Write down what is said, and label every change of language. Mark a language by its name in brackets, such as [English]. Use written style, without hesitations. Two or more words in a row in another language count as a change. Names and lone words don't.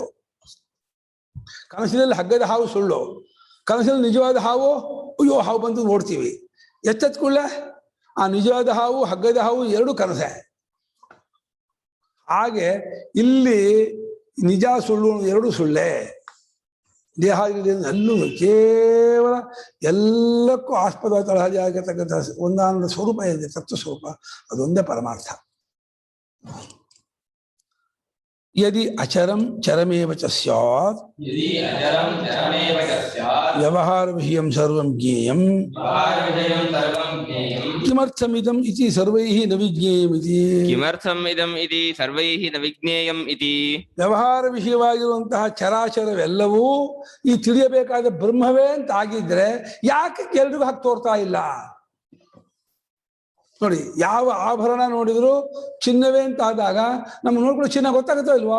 [Kannada] ಕನಸಿನಲ್ಲಿ ಹಗ್ಗದ ಹಾವು ಸುಳ್ಳು, ಕನಸಿನಲ್ಲಿ ನಿಜವಾದ ಹಾವು ಅಯ್ಯೋ ಹಾವು ಬಂತು ನೋಡ್ತೀವಿ, ಎಚ್ಚತ್ಕೊಳ್ಳೆ ಆ ನಿಜವಾದ ಹಾವು ಹಗ್ಗದ ಹಾವು ಎರಡೂ ಕನಸೆ. ಹಾಗೆ ಇಲ್ಲಿ ನಿಜ ಸುಳ್ಳು ಎರಡೂ ಸುಳ್ಳೆ. ದೇಹ ಅಲ್ಲೂ ಕೇವಲ ಎಲ್ಲಕ್ಕೂ ಆಸ್ಪದ ತಳಹದಿ ಆಗಿರ್ತಕ್ಕಂಥ ಒಂದಾನಂದ ಸ್ವರೂಪ ಇದೆ, ತತ್ವ ಸ್ವರೂಪ, ಅದೊಂದೇ ಪರಮಾರ್ಥ. [Sanskrit] ಯದಿ ಅಚರಂ ಚರಮೇವ ಚ ಸ್ಯಾತ್ ವ್ಯವಹಾರ ವಿಷಯಂ ಸರ್ವಂ ಜ್ಞೇಯಂ ಕಿಮರ್ಥಮಿದಂ ಇತಿ ಸರ್ವೈಃ ನ ವಿಜ್ಞೇಯಂ ಇತಿ. ಕಿಮರ್ಥಂ ಇದಂ ಇತಿ ಸರ್ವೈಃ ನ ವಿಜ್ಞೇಯಂ ಇತಿ. [Kannada] ವ್ಯವಹಾರ ವಿಷಯವಾಗಿರುವಂತಹ ಚರಾಚರವೆಲ್ಲವೂ ಈ ತಿಳಿಯಬೇಕಾದ ಬ್ರಹ್ಮವೇ ಅಂತ ಆಗಿದ್ರೆ ಯಾಕೆ ಎಲ್ರಿಗೂ ಹಾಕಿ ತೋರ್ತಾ ಇಲ್ಲ? ನೋಡಿ, ಯಾವ ಆಭರಣ ನೋಡಿದ್ರು ಚಿನ್ನವೇ ಅಂತ ಆದಾಗ ನಮ್ಗೆ ನೋಡ್ಕೊಂಡು ಚಿನ್ನ ಗೊತ್ತಾಗುತ್ತೋ ಇಲ್ವೋ?